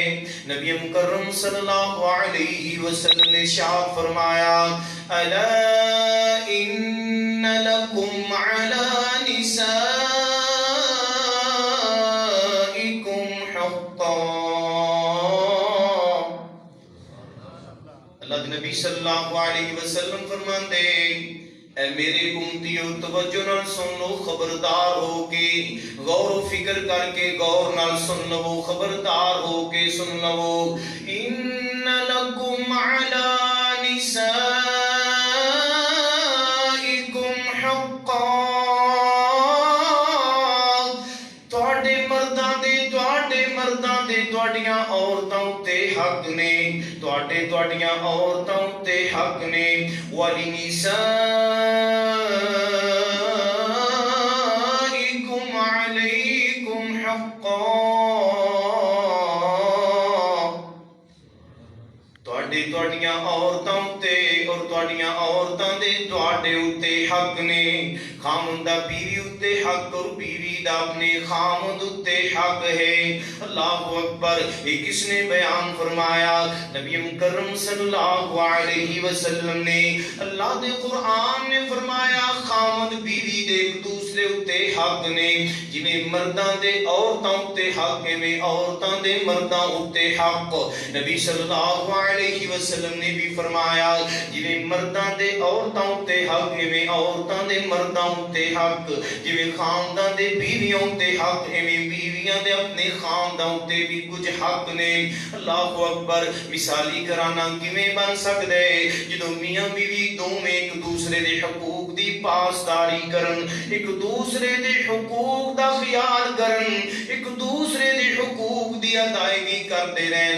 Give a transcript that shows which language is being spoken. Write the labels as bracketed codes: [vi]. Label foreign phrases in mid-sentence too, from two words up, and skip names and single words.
[ur] نبی مکرم [ar] صلی اللہ علیہ وسلم [ur] نے ارشاد فرمایا [ar] الا ان لکم علی نساء [pa] نبی [ar] صلی اللہ علیہ وسلم [pa] فرماندے اے میرے امتیو توجہ نال سن لو خبردار ہو کے غور و فکر کر کے غور نال سن لو خبردار ہو کے سن لو [ar] ان لکم علی نسائکم [pa] حقا تواڈے مرداں دے تواڈیاں عورتاں تے حق نے تواڈیاں عورتاں تے حق نے [ar] وَلِنِسَائِكُمْ عَلَيْكُمْ حَقًّا [pa] تواڈیاں عورتاں تے اور تواڈیاں عورتاں دے تواڈے اُتے حق نے، خامند دا بیوی اُتے حق اور بیوی دا اپنے خامند اُتے حق ہے۔ [ar] اللہ اکبر۔ [ur] یہ کس نے بیان فرمایا؟ نبی مکرم [ar] صلی اللہ علیہ وسلم [ur] نے۔ [pa] اللہ دے قرآن نے فرمایا خامند بیوی دے ایک دوسرے اُتے حق نے، جویں مرداں دے عورتاں اُتے حق میں عورتاں دے مرداں اُتے حق۔ نبی [ar] صلی اللہ علیہ وسلم [pa] نے بھی فرمایا جویں مرداں دے عورتاں اُتے حق میں عورتاں دے مرداں اُتے حق، جویں خاندان دے بیویاں اُتے حق میں بیویاں دے اپنے خاندان اُتے بھی کچھ حق نے۔ [ar] اللہ اکبر۔ [pa] مثالی گھرانہ کیویں بن سکدا ہے جدوں میاں بیوی دوویں ایک دوسرے دے حقوق دی پاسداری کرن، ایک دوسرے دے حقوق دا خیال کرن، ایک دوسرے دے حقوق دی ادائیگی کرتے رہن۔